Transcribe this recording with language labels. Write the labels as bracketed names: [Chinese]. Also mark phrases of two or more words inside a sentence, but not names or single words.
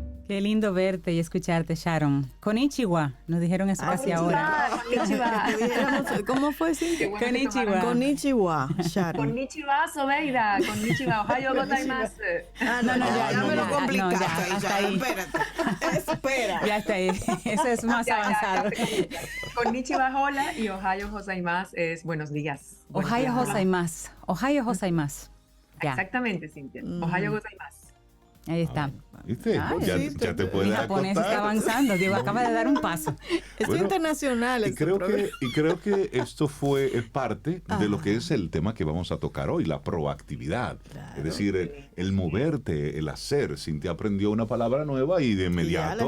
[Spanish] Qué lindo verte y escucharte, Sharon. Konnichiwa, nos dijeron eso casi ahora. Konnichiwa. ¿Cómo fue, Cintia? Qué bueno que Konnichiwa. tomaron- Konnichiwa, Sharon. Konnichiwa, Sobeida. [Japanese] こんにちは、おはようございます. [Spanish] No, ya me lo no, complicaste ya, ahí, hasta Sharon, ahí. espérate. Espera. Ya está ahí. Eso es más avanzado. Konnichiwa, hola, y [Japanese] おはようございます [Spanish] es buenos días. Buenos Ohio días. gozaimasu. [Japanese] おはよう ございます. [Spanish] Ya, Exactamente, Cintia. [Japanese] おはようございます. [Spanish] ahí está. ¿Viste? Ay, Ya te Mi puedes japonés está acotar. avanzando. Diego acaba de dar un paso. Es Bueno, internacional. Y este creo, programa. esto es parte de lo que es el tema que vamos a tocar hoy, la proactividad. Claro. Es decir, el moverte, el hacer. Cintia aprendió una palabra nueva y de inmediato